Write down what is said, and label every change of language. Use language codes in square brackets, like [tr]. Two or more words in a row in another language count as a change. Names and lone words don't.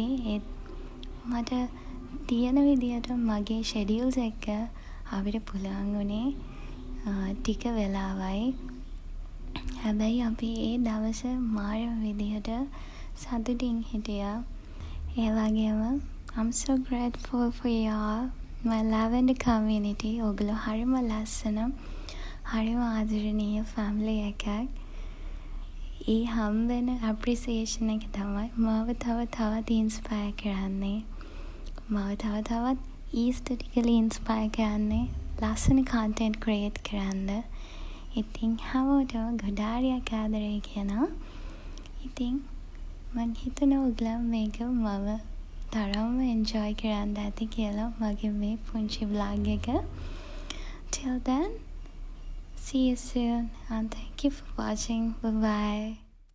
[si] ඒත් මට තියෙන විදියට මගේ schedules එක අපිට පුළුවන් වුණේ ටික වෙලාවයි. හැබැයි අපි ඒ දවස මාරම විදියට සතුටින් හිටියා. ඒ වගේම [en] I'm so grateful for y'all, my Lavender community. [si] ඔයගොල්ලෝ හරිම ලස්සන, හරිම ආදරණීය family එකක්. ඒ හම්බෙන appreciation එක තමයි මාව තවත් inspire කරන්නේ. මාව තවත් [en] aesthetically inspire [si] කරන්නේ. ලස්සන [en] content create [si] කරන්න. ඉතින් හැමෝටම ගොඩාරියක් ආදරේ කියනවා. ඉතින් මං හිතනවා ඔයගොල්ලෝ මේක මම තරම්ම enjoy කරන්න ඇති කියලා මගේ මේ පුංචි vlog එක. [en] Till then, see you soon and thank you for watching. Bye bye.